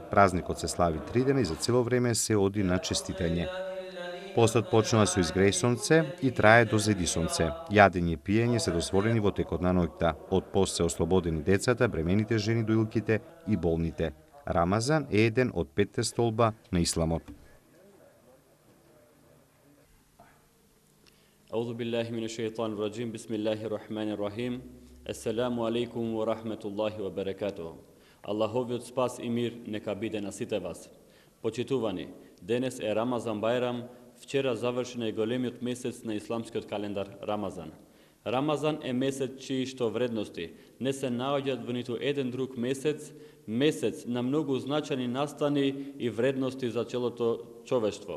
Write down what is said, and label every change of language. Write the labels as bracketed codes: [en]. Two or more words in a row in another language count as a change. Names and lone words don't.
[mk] Празникот се слави 3 дена и за цело време се оди на честитење. Постот почнува со изгреј сонце и трае до зајди сонце. Јадење и пиење се дозволени во текот на ноќта. Од пост се ослободени децата, бремените жени, доилките и болните. Рамазан е еден од 5 столба на исламот. [ar] أعوذ بالله من الشيطان الرجيم، بسم الله الرحمن الرحيم. السلام عليكم ورحمة الله وبركاته. [mk] Аллаховиот спас и мир нека биде на сите вас. Почитувани, денес е Рамазан Бајрам. Вчера завршен е големиот месец на исламскиот календар Рамазан. Рамазан е месец чии што вредности не се наоѓаат во ниту еден друг месец, месец на многу значајни настани и вредности за целото човештво.